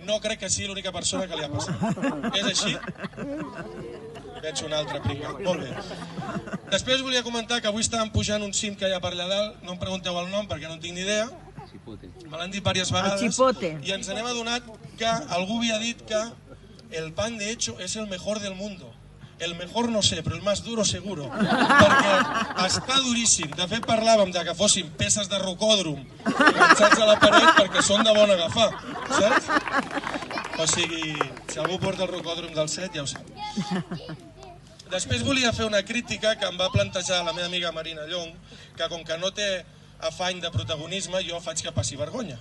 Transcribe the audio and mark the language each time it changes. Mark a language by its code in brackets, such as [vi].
[ca] No crec que sigui l'única persona que li ha passat. És així? Veig un altre pringat. Molt bé. Després volia comentar que avui estàvem pujant un cim que hi ha per allà dalt, no em pregunteu el nom perquè no en tinc ni idea, me l'han dit diverses vegades, i ens n'hem adonat que algú havia dit que [es] el pan de hecho es el mejor del mundo. El mejor no sé, però el más duro seguro. [ca] Perquè està duríssim. De fet parlàvem de que fossin peces de rocòdrom enganxats a la paret perquè són de bon agafar, saps? O sigui, si algú porta el rocòdrom del set ja ho sap. Després volia fer una crítica que em va plantejar la meva amiga Marina Llong, que com que no té afany de protagonisme, jo faig que passi vergonya.